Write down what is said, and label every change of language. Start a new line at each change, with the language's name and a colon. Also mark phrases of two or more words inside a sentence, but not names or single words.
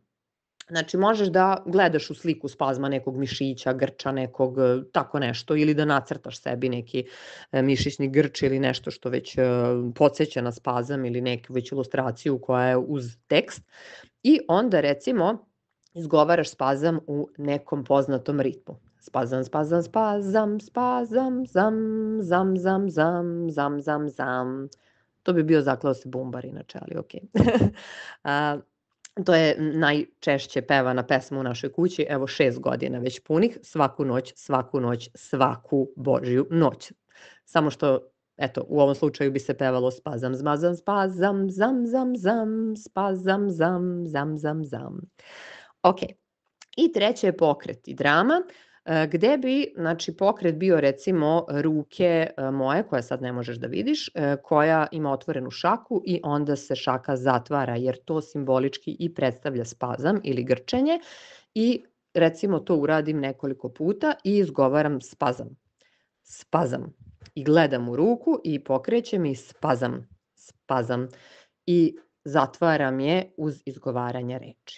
Serbian: Znači, možeš da gledaš u sliku spazma nekog mišića, grča nekog, tako nešto, ili da nacrtaš sebi neki mišićni grč ili nešto što već podsjeća na spazam ili neku već ilustraciju koja je uz tekst. I onda, recimo, izgovaraš spazam u nekom poznatom ritmu. Spazam, spazam, spazam, spazam, zam, zam, zam, zam, zam, zam, zam. To bi bio Zaklao se bumbar inače, ali okej. To je najčešće pevana pesma u našoj kući, evo 6 godina već punih, svaku noć, svaku Božju noć. Samo što, eto, u ovom slučaju bi se pevalo spazam, zmazam, spazam, zam, zam, zam, spazam, zam, zam, zam, zam. Ok, i treće je pokret i drama, gde bi, znači, pokret bio recimo ruke moje, koje sad ne možeš da vidiš, koja ima otvorenu šaku i onda se šaka zatvara, jer to simbolički i predstavlja spazam ili grčenje i recimo to uradim nekoliko puta i izgovaram spazam, spazam i gledam u ruku i pokrećem i spazam, spazam i zatvaram je uz izgovaranje reči.